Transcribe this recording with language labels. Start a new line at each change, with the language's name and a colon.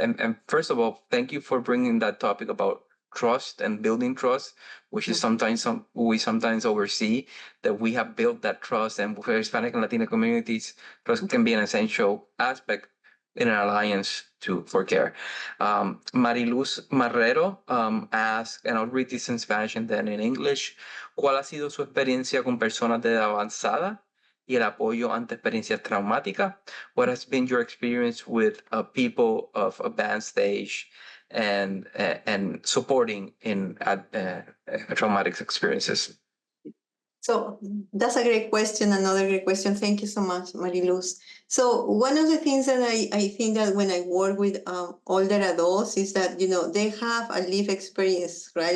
English: And first of all, thank you for bringing that topic about trust and building trust, which is sometimes we sometimes oversee that we have built that trust. And for Hispanic and Latino communities, trust can be an essential aspect in an alliance for care. Mariluz Marrero asked, and I'll read this in Spanish and then in English,
Spanish: ¿cuál ha sido su experiencia con personas de edad avanzada y el apoyo ante experiencias traumáticas?
English: What has been your experience with people of advanced stage and supporting in traumatic experiences? So that's a great question. Another great question. Thank you so much, Mariluz. So one of the things that I think that when I work with older adults is that, they have a life experience, right?